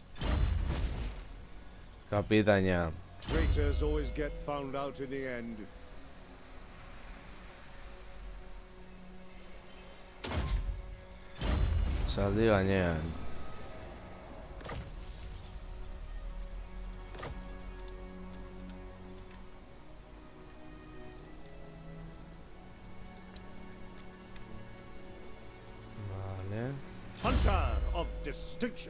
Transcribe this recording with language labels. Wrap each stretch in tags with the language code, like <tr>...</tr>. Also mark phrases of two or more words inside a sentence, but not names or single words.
<eu>Kapitaina.</eu> <en>Traitors always get found out in the end.</en> <eu>Zaldi gainean. Vale.</eu> <en>Hunter of distinction.</en>